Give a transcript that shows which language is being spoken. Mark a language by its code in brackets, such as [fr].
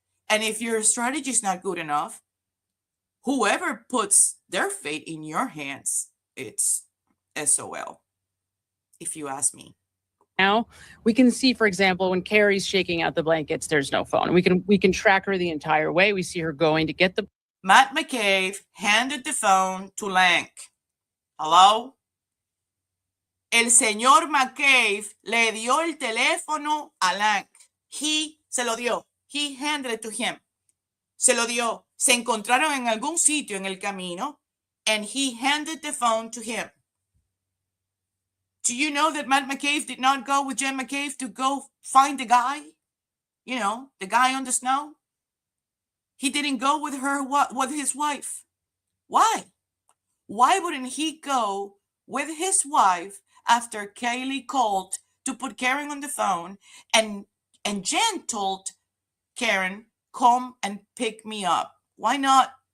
[en] And if your strategy is not good enough, whoever puts their fate in your hands, it's SOL, if you ask me. Now we can see, for example, when Carrie's shaking out the blankets, there's no phone. We can track her the entire way. We see her going to get the. Matt McCabe handed the phone to Lank. Hello? [es] El señor McCabe le dio el teléfono a Lank. He se lo dio. [en] He handed it to him. [es] Se lo dio. Se encontraron en algún sitio en el camino, [en] and he handed the phone to him. Do you know that Matt McCabe did not go with Jen McCabe to go find the guy? The guy on the snow? He didn't go with her, with his wife. Why? Why wouldn't he go with his wife after Kaylee called to put Karen on the phone, and Jen told Karen, come and pick me up? Why not?